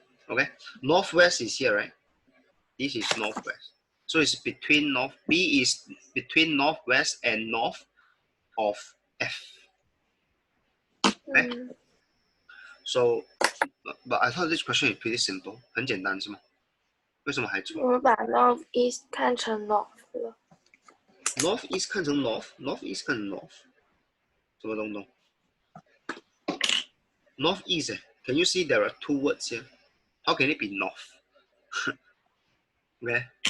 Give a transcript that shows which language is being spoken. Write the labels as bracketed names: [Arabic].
[English] Okay, northwest is here, right? This is northwest. So it's between north. B is between northwest and north of F. Okay. So, but I thought this question is pretty simple. [Chinese] 很简单是吗？为什么还错？我把 northeast 看成 north 了。 Northeast 看成 northeast 看成 north， 什么东东 ？Northeast. [English] Can you see there are two words here? How can it be north? Okay.